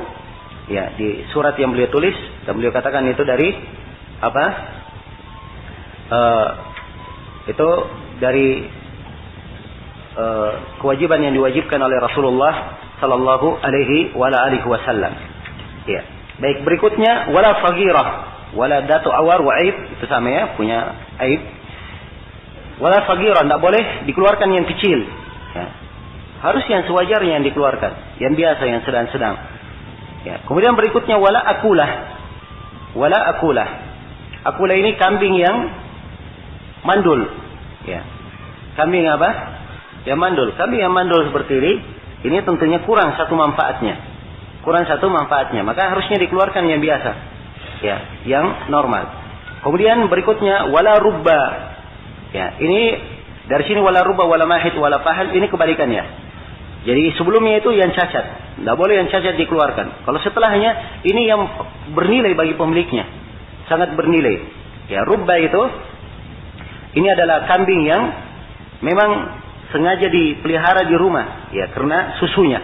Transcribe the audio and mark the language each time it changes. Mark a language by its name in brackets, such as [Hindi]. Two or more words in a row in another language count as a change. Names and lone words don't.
[Indonesian] Ya, di surat yang beliau tulis dan beliau katakan itu dari apa? Itu dari kewajiban yang diwajibkan oleh Rasulullah [Arabic] صلى الله عليه وسلم. [Indonesian] Ya. Baik, berikutnya [Arabic] ولا صغيرة، ولا ذات عوار وعيب, [Indonesian] itu sama ya, punya aib. [Arabic] ولا صغيرة, [Indonesian] tidak boleh dikeluarkan yang kecil. Ya. Harus yang sewajarnya yang dikeluarkan, yang biasa, yang sedang-sedang. Ya. Kemudian berikutnya [Arabic] ولا أكولة. ولا أكولة. [Indonesian] Akulah ini kambing yang mandul. Ya. Kambing apa? Yang mandul. Kambing yang mandul seperti ini tentunya kurang satu manfaatnya. Maka harusnya dikeluarkan yang biasa. Ya, yang normal. Kemudian berikutnya [Arabic] ولا ربى. [Indonesian] Ya, ini dari sini [Arabic] ولا ربى ولا ماخض ولا فحل, [Indonesian] ini kebalikannya. Jadi sebelumnya itu yang cacat, tidak boleh yang cacat dikeluarkan. Kalau setelahnya ini yang bernilai bagi pemiliknya, sangat bernilai. Ya, rubba itu ini adalah kambing yang memang sengaja dipelihara di rumah, ya karena susunya.